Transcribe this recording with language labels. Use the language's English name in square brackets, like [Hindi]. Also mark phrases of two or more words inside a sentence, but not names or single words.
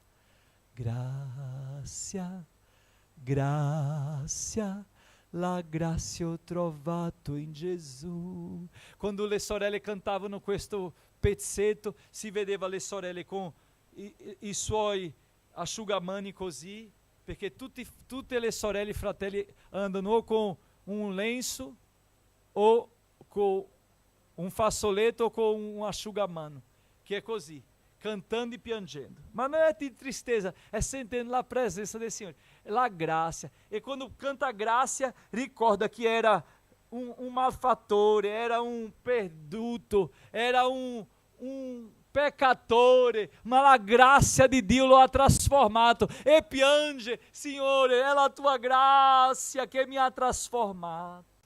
[Italian] Grazia, grazia, la grazia ho trovato in Gesù. Quando le sorelle cantavano questo pezzetto, si vedeva le sorelle con i suoi asciugamani così, perché tutte le sorelle e fratelli andano o con un lenço [Portuguese] o com um fazzoletto ou com um asciugamano, que é [Italian] così, cantando e piangendo. [Portuguese] Mas não é de tristeza, é sentindo a presença do Senhor, la graça. E quando canta a graça, recorda que era um malfatore, era um perduto, era um peccatore, [Italian] ma la grazia di Dio lo ha trasformato. E piange, Signore, è la tua grazia che mi ha trasformato.